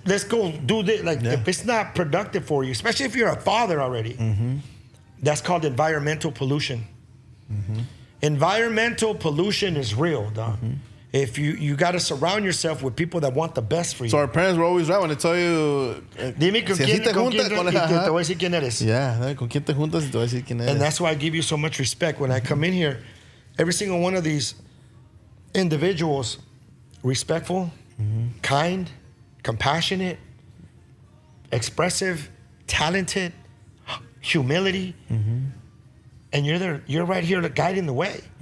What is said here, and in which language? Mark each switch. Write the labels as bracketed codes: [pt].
[en] Like, if it's not productive for you, especially if you're a father already, that's called environmental pollution. Environmental pollution is real, dog. If you got to surround yourself with people that want the best for you. So our parents were always right when they tell you, [es] Dime con quién te voy a decir quién eres. [en] Yeah, [es] con quién te juntas y te voy a decir quién eres. [en] And that's why I give you so much respect. When I come in here, every single one of these individuals, respectful, kind, compassionate, expressive, talented, humility, and you're right here guiding the way.